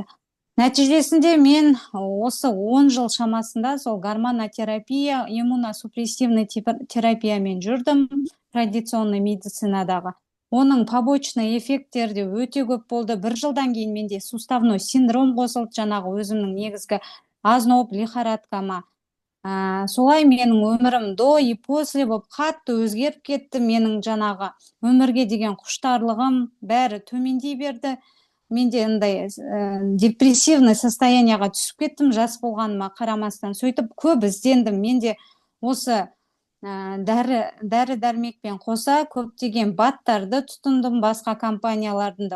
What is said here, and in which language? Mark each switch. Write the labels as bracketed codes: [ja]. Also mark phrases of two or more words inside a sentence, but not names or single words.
[kk] Нәтижесінде мен осы 10 жыл шамасында сол гормонотерапия, иммуносупрессивный терапиямен жүрдім, традиционный медицинадағы. Оның [ru] побочный эффекттері [kk] де өте көп болды. 1 жылдан кейін менде [ru] суставной синдром [kk] қосылды, жаңағы өзімнің негізгі [ru] озноб, лихорадкама. [kk] Солай менің өмірім [ru] до и после [kk] болып қатты өзгеріп кетті. Менің жаңағы өмірге деген құштарлығым бәрі төмендей берді. Менде андай [ru] депрессивный состоянияға [kk] түсіп кеттім, жас болғаныма қарамастан. Сөйтіп көп іздендім. Менде осы дәрі-дәрмекпен қоса көптеген баттарды тұтындым басқа компанияларында.